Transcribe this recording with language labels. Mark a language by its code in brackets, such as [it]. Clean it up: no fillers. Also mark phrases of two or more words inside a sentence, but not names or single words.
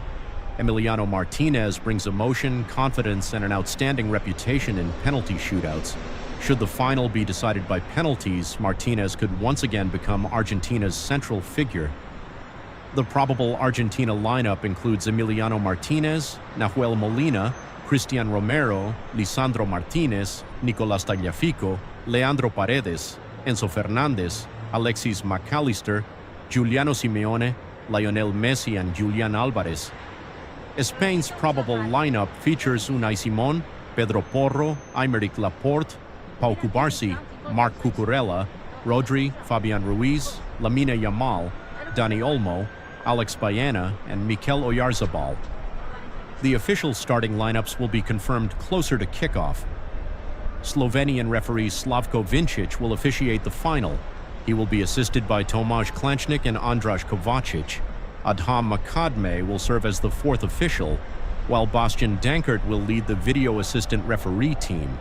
[en] Emiliano Martinez brings emotion, confidence, and an outstanding reputation in penalty shootouts. Should the final be decided by penalties, Martinez could once again become Argentina's central figure. The probable Argentina lineup includes Emiliano Martinez, Nahuel Molina, Christian Romero, Lisandro Martinez, Nicolas Tagliafico, Leandro Paredes, Enzo Fernandez, Alexis Mac Allister, Giuliano Simeone, Lionel Messi, and Julian Alvarez. Spain's probable lineup features Unai Simon, Pedro Porro, Aymeric Laporte, Pau Cubarsí, Marc Cucurella, Rodri, Fabian Ruiz, Lamine Yamal, Dani Olmo, Alex Baena, and Mikel Oyarzabal. The official starting lineups will be confirmed closer to kickoff. Slovenian referee Slavko Vincic will officiate the final. He will be assisted by Tomaž Klančnik and Andraž Kovacic. Adham Makadme will serve as the 4th official, while Bastian Dankert will lead the video assistant referee team.